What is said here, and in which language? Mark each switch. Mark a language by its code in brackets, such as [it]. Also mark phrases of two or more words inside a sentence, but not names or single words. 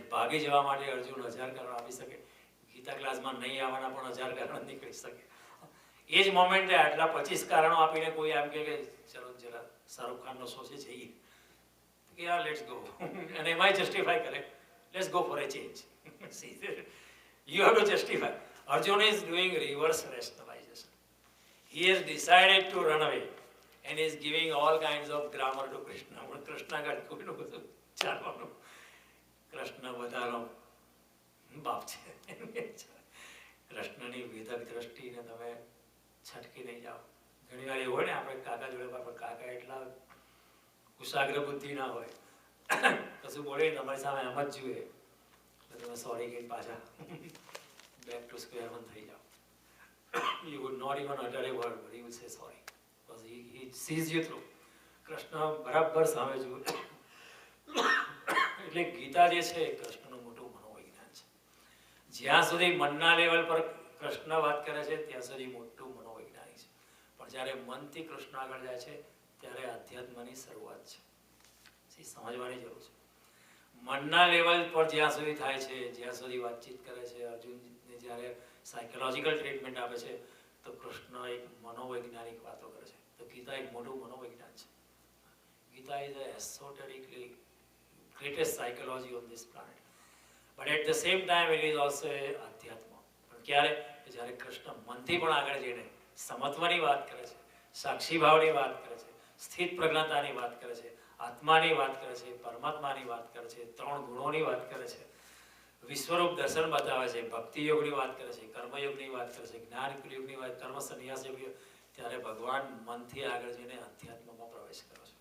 [gu] ભાગી જવા માટે અર્જુન 1000 કારણ આપી શકે, ગીતા ક્લાસમાં નહીં આવવાના પણ 1000 કારણ નીકળી શકે. એ જ મોમેન્ટે આટલા 25 કારણો આપીને કોઈ આમ કે ચલો જરા શાહરુખ ખાનનો શો છે જઈએ, કે યાર [en] let's go, [gu] અને એમાંય જસ્ટિફાઈ કરે, [en] let's go for a change. You have to justify. Arjuna is doing reverse rationalization. He has decided to run away and is giving all kinds of grammar to Krishna. [gu] Krishna got કોઈનું બધું ચાલવાનું. કૃષ્ણ બધાનો બાપ છે. કૃષ્ણની વિધક દ્રષ્ટિને તમે છટકી નહીં જાઓ. ઘણી વાર એવું હોય ને, આપણે કાકા જોડે, કાકા એટલા કુશાગ્ર બુદ્ધિ ના હોય, કશું બોલે તમારી સામે એમ જ જુએ, તમે સોરી કહીને પાછા [en] back to square one [gu] થઈ જાઓ. [en] You would not even utter a word, but he will say sorry because he sees you through. [gu] કૃષ્ણ બરાબર સામે જુએ. એટલે ગીતા જે છે એ કૃષ્ણનું મોટું મનોવિજ્ઞાન છે. જ્યાં સુધી મનના લેવલ પર કૃષ્ણ વાત કરે છે ત્યાં સુધી મોટું મનોવૈજ્ઞાનિક છે. પણ જ્યારે મનથી કૃષ્ણ આગળ જાય છે ત્યારે આધ્યાત્મની શરૂઆત છે. સમજવાની જરૂર છે. મનના લેવલ પર જ્યાં સુધી થાય છે, જ્યાં સુધી વાતચીત કરે છે, અર્જુનને જ્યારે [en] psychological treatment [gu] આપે છે, તો કૃષ્ણ એક મનોવૈજ્ઞાનિક વાતો કરે છે. તો ગીતા એક મોટું મનોવિજ્ઞાન છે. [en] Gita is esoterically greatest psychology on this planet, but at the same time it is also a adhyatma. [gu] પણ ક્યારે? જ્યારે કૃષ્ણ મનથી પણ આગળ જઈને સમત્વની વાત કરે છે, સાક્ષી ભાવની વાત કરે છે, સ્થિત પ્રજ્ઞતાની વાત કરે છે, આત્માની વાત કરે છે, પરમાત્માની વાત કરે છે, 3 ગુણોની વાત કરે છે, વિશ્વરૂપ દર્શન બતાવે છે, ભક્તિ યોગની વાત કરે છે, કર્મયોગની વાત કરે છે, જ્ઞાન યોગની વાત, કર્મ સંન્યાસ યોગ, ત્યારે ભગવાન મનથી આગળ જઈને અધ્યાત્મમાં પ્રવેશ કરે છે.